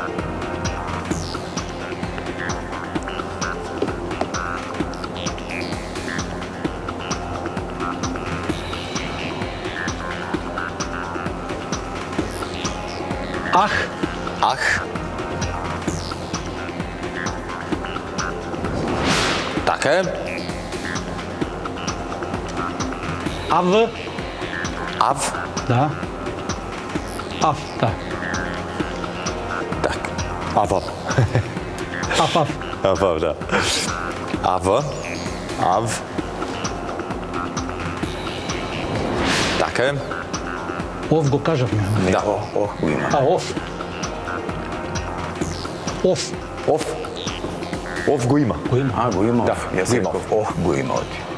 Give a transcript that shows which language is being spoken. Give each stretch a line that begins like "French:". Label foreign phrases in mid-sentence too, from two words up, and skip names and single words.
Macedonian: Ах. Ах. Така е. Ав. Ав. Да. Ав. Да. Так. Ава. Ав. Ав. Ава, да. Ава. Ав. Така е. Ов го кажавме. Да. Ох го има. А, оф. Оф. Оф. Оф го има. Го има. Го има. Да, Јас го има. реков, ох го има оти.